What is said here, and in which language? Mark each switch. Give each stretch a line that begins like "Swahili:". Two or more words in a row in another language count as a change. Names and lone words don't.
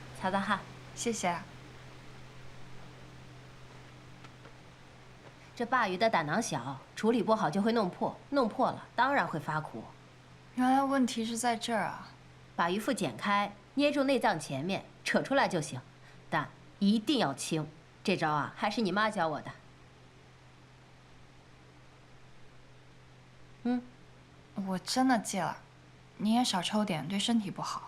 Chinese: 擦擦汗。謝謝。这鲅魚的膽囊小，處理不好就會弄破，弄破了當然會發苦。原來問題是在這兒啊！把魚腹剪開，捏住內臟前面，扯出來就行，但一定要輕。這招啊，還是你媽教我的。我真的戒了，你也少抽點，對身體不好。